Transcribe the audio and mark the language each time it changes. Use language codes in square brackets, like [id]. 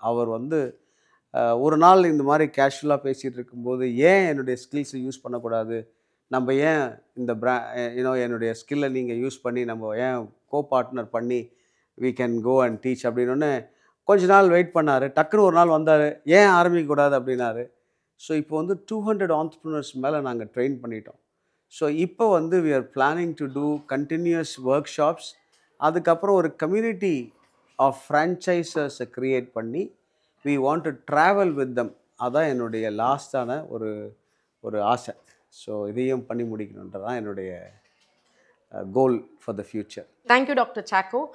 [ta] அவர் வந்து ஒரு நாள் இந்த மாதிரி கேஷுவலாக பேசிகிட்டு இருக்கும்போது, ஏன் என்னுடைய ஸ்கில்ஸை யூஸ் பண்ணக்கூடாது, நம்ம ஏன் இந்த என்னுடைய ஸ்கில்லை நீங்கள் யூஸ் பண்ணி நம்ம ஏன் பார்ட்னர் பண்ணி [en] we can go and teach [ta] அப்படின்னு கொஞ்ச நாள் வெயிட் பண்ணார். டக்குன்னு ஒரு நாள் வந்தார், ஏன் ஆரம்பிக்கக்கூடாது அப்படின்னாரு. ஸோ இப்போ வந்து 200 ஆண்டர்ப்ரனர்ஸ் மேலே நாங்கள் ட்ரெயின் பண்ணிட்டோம். [en] so [ta] இப்போ வந்து [en] we are planning to do continuous workshops. [ta] அதுக்கப்புறம் ஒரு [en] community of ஃப்ரான்ச்சைசர்ஸை create [ta] பண்ணி [en] we want to travel with them. [ta] அதான் என்னுடைய லாஸ்டான ஒரு ஆசை. ஸோ இதையும் பண்ணி முடிக்கணுன்றதான் என்னுடைய [en] Goal for the future. Thank you doctor Chacko.